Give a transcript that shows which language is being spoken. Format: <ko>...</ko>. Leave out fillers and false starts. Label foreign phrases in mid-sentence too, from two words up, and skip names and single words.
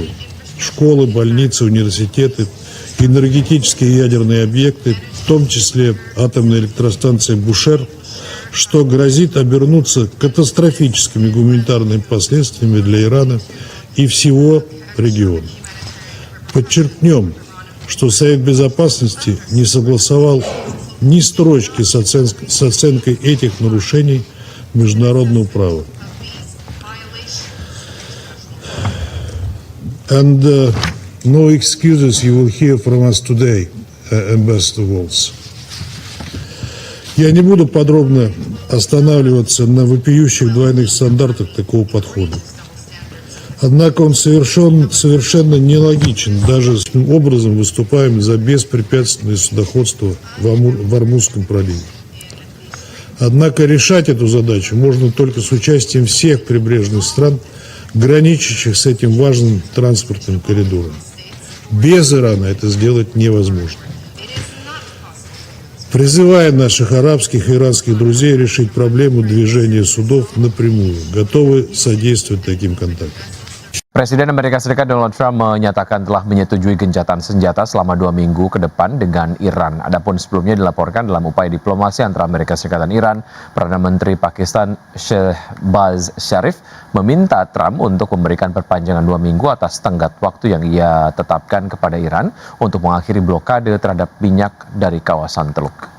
<ru>Школы, больницы, университеты, энергетические и ядерные объекты, в том числе атомная электростанция Бушер, что грозит обернуться катастрофическими гуманитарными последствиями для Ирана и всего региона. Подчеркнем, что Совет Безопасности не согласовал ни строчки с оценкой этих нарушений международного права.</ru> <en>And no excuses you will hear from us today. Ambassador Walls.</en> <ru>Я не буду подробно останавливаться на вопиющих двойных стандартах такого подхода. Однако он совершенно нелогичен. Даже таким образом выступаем за беспрепятственное судоходство в Ормузском проливе. Однако решать эту задачу можно только с участием всех прибрежных стран, граничащих с этим важным транспортным коридором. Без Ирана это сделать невозможно. Призывая наших арабских и иранских друзей решить проблему движения судов напрямую, готовы содействовать таким контактам.</ru> <id>Presiden Amerika Serikat Donald Trump menyatakan telah menyetujui gencatan senjata selama 2 minggu ke depan dengan Iran. Adapun sebelumnya dilaporkan dalam upaya diplomasi antara Amerika Serikat dan Iran, Perdana Menteri Pakistan Shehbaz Sharif meminta Trump untuk memberikan perpanjangan 2 minggu atas tenggat waktu yang ia tetapkan kepada Iran untuk mengakhiri blokade terhadap minyak dari kawasan Teluk.</id>